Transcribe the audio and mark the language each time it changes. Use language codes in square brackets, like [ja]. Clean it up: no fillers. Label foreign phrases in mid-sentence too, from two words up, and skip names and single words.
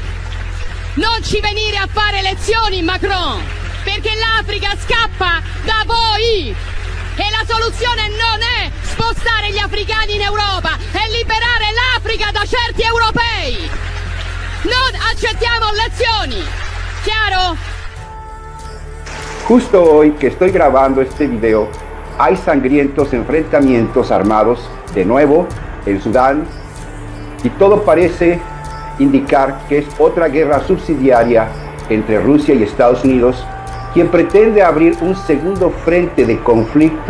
[it] Non ci venire a fare lezioni, Macron, perché l'Africa scappa da voi e la soluzione non è spostare gli africani in Europa, è liberare l'Africa da certi europei. Non accettiamo lezioni, ¿chiaro? [es] Justo hoy que estoy grabando este video, hay sangrientos enfrentamientos armados de nuevo en Sudán y todo parece indicar que es otra guerra subsidiaria entre Rusia y Estados Unidos, quien pretende abrir un segundo frente de conflicto.